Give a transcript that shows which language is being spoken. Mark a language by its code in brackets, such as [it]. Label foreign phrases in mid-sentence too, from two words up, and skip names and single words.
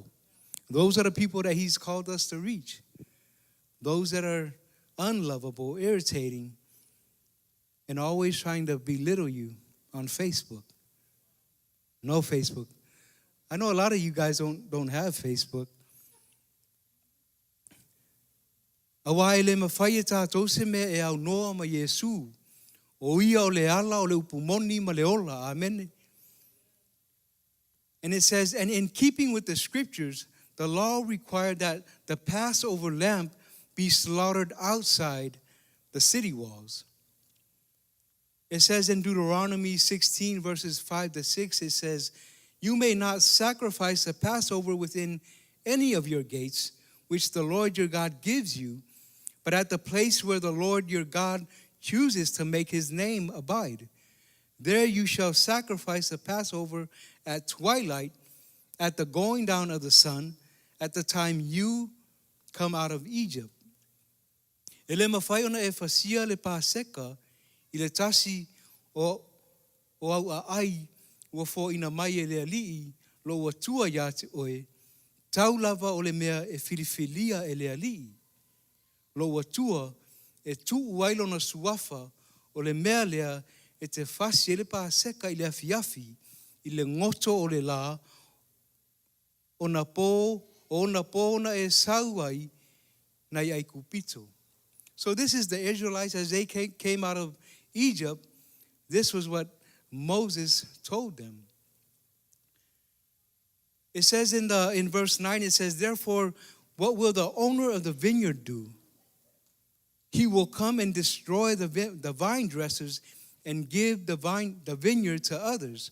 [en] Those are the people that He's called us to reach. Those that are unlovable, irritating, and always trying to belittle you on Facebook. No Facebook. I know a lot of you guys don't have Facebook. [sm] Awai le mawhai e tātou se mea e au noa ma Yesu. O ia o le ala o le upumoni ma le ola. Amen. [en] And it says, and in keeping with the scriptures, the law required that the Passover lamb be slaughtered outside the city walls. It says in Deuteronomy 16, verses 5 to 6, it says, you may not sacrifice the Passover within any of your gates, which the Lord your God gives you, but at the place where the Lord your God chooses to make His name abide. There you shall sacrifice the Passover at twilight, at the going down of the sun, at the time you come out of Egypt. [sm] Ele mawhai ona e whasia le Paseka, I le tasi o au a ai, ua fo ina mai e le alii, lo ua tua ia te oe, tau lava o le mea e filifilia e le alii. Lo ua tua e tu uailo na suafa o le mea lea e te whasi e le Paseka I le afiafi, I le ngoto o le la, o na po na e sauai na I kupito. [en] So this is the Israelites as they came out of Egypt. This was what Moses told them. It says in verse 9, it says, therefore, what will the owner of the vineyard do? He will come and destroy the vine dressers and give the vineyard to others.